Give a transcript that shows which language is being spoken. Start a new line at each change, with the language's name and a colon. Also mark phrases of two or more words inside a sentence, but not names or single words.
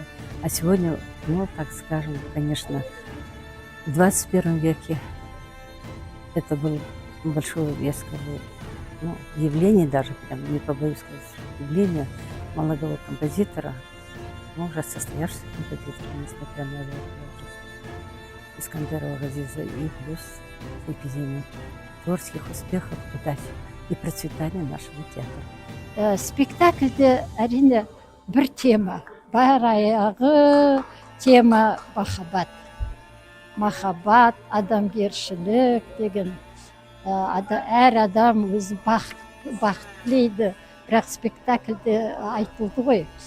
Russian: А сегодня, ну, так скажем, конечно, в 21 веке это было большое, я скажу, ну, явление даже, прям не побоюсь сказать, явление молодого композитора, ну, уже состоявшегося композитора, несмотря на его возраст, Искандерова Газиза, и плюс эпидемию творческих успехов, удачи и процветания нашего театра.
Kazakh: Спектакльде әрине бір тема, бар аяғы тема махаббат. Махаббат, адамгершілік деген, әр адам өзі бақыт тілейді, бірақ спектакльде айтылды ғой.